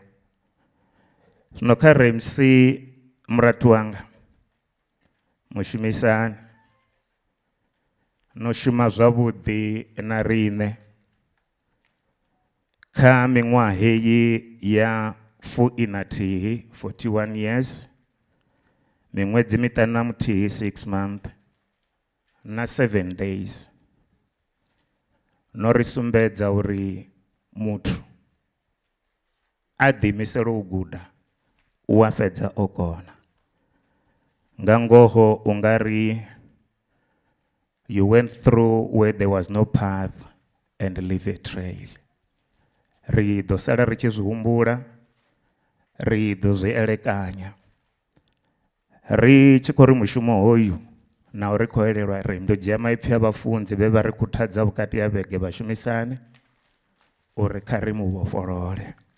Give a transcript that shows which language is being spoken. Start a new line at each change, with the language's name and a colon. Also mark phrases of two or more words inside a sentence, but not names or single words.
Venda: Zwino kha Rampsie muratu wanga mushumisani no shuma zwavhuḓi na riṋe kha miṅwaha heyi ya 41 years miṅwedzi miṱanu na muthihi 6 months na 7 days no ri sumbedza uri muthu a ḓiimisela u guda u a fhedza o kona nga ngoho u nga ri
English: you went through where there was no path and leave a trail.
Venda: Ri ḓo sala ri tshi zwi humbula ri ḓo zwi elekanya ri tshi khou ri mushumo hoyu na uri khou elelwa ri ḓo dzhia maipfi a vhafunzi vhe vha ri khuthadza vhukati ha vhege vhashumisani uri kha ri mu vhofholole